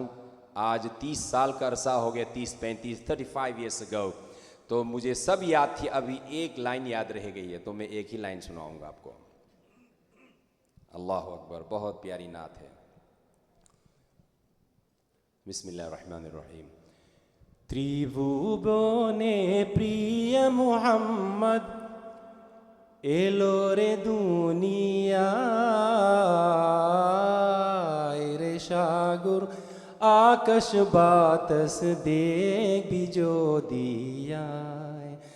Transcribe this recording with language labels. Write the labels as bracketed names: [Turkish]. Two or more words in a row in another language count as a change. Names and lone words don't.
[Urdu] آج 30 سال کا عرصہ ہو گیا، 35 [English] years ago, [Urdu] تو مجھے سب یاد تھی، ابھی ایک لائن یاد رہ گئی ہے، تو میں ایک ہی لائن سناؤں گا آپ کو۔ [Arabic] اللہ اکبر، [Urdu] بہت پیاری نعت ہے۔ [Arabic] بسم اللہ الرحمن الرحیم۔ [Bangla] ত্রিভুবনে প্রিয় মুহাম্মদ এলো রে দুনিয়ায়, রে সাগর আকাশ বাতাস দেখবি যদি আয়,